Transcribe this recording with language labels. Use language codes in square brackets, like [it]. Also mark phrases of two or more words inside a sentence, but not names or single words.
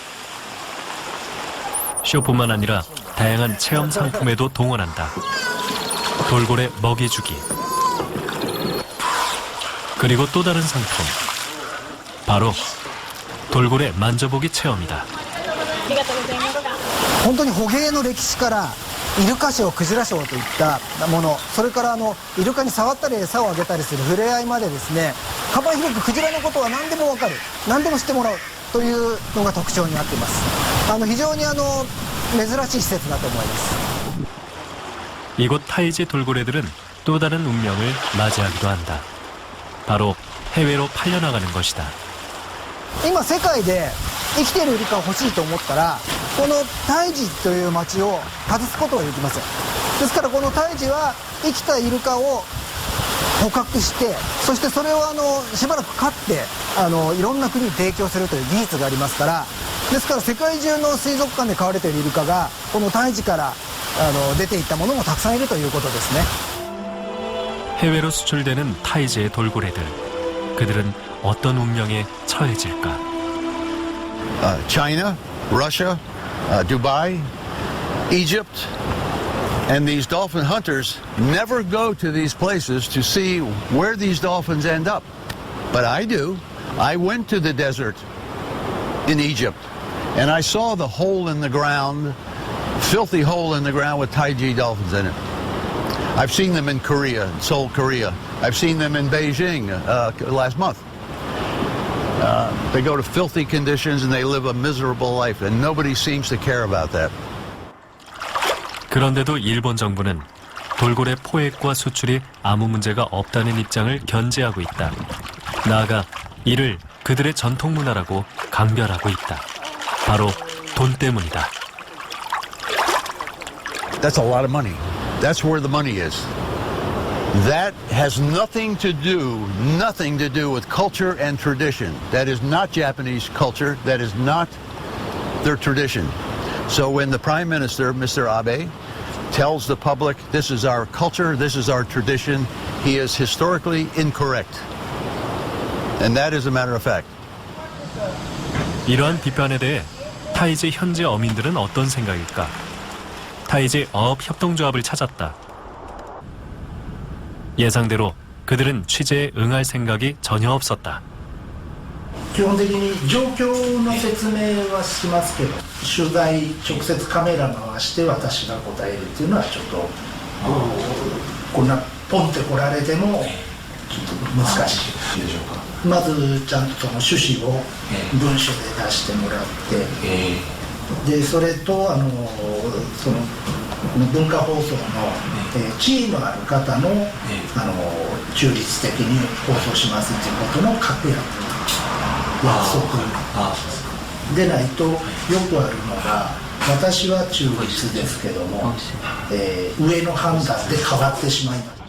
[ko] 쇼뿐만 아니라 다양한 체험 상품에도 동원한다. 돌고래 먹이주기. 그리고 또 다른 상품. 바로 돌고래 만져보기 체험이다. [ja] 本当に捕鯨の歴史からイルカショー、クジラショーといったもの、それからイルカに触ったり餌をあげたりする触れ合いまでですね、幅広くクジラのことは何でも分かる、何でも知ってもらうというのが特徴になっています。非常に珍しい施設だと思います。 [ko] 이곳 타이지 돌고래들은 또 다른 운명을 맞이하기도 한다. 바로 해외로 팔려나가는 것이다. [ja] 今世界で生きているイルカを欲しいと思ったら、このタイジという町を外すことができません。ですからこのタイジは生きたイルカを捕獲して、そしてそれをしばらく飼っていろんな国に提供するという技術がありますから、ですから世界中の水族館で飼われているイルカがこのタイジから出ていったものもたくさんいるということですね。 [ko] 해외로 수출되는 타이지의 돌고래들. 그들은 어떤 운명에 처해질까? [en] China, Russia, Dubai, Egypt, and these dolphin hunters never go to these places to see where these dolphins end up. But I do. I went to the desert in Egypt, and I saw the hole in the ground, filthy hole in the ground with Taiji dolphins in it. I've seen them in Korea, Seoul, Korea. I've seen them in Beijing last month. They go to filthy conditions and they live a miserable life, and nobody seems to care about that. [ko] 그런데도 일본 정부는 돌고래 포획과 수출이 아무 문제가 없다는 입장을 견지하고 있다. 나아가 이를 그들의 전통 문화라고 강별하고 있다. 바로 돈 때문이다. [en] That's a lot of money. That's where the money is. That has nothing to do with culture and tradition. That is not Japanese culture. That is not their tradition. So when the Prime Minister, Mr. Abe, tells the public this is our culture, this is our tradition, he is historically incorrect. And that is a matter of fact. [ko] 이러한 비판에 대해 타이지 현지 어민들은 어떤 생각일까? 타이지 어업협동조합을 찾았다. 예상대로 그들은 취재에 응할 생각이 전혀 없었다. [ja] 基本的に状況の説明はしますけど、取材直接カメラ回して私が答えるっていうのはちょっとこんなポンって来られてもちょっと難しいでしょうか。まずちゃんとその趣旨を文書で出してもらって、でそれとその文化放送の地位のある方の中立的に放送しますっていうことの確約約束でないと、よくあるのが私は中立ですけども、上の判断で変わってしまいます。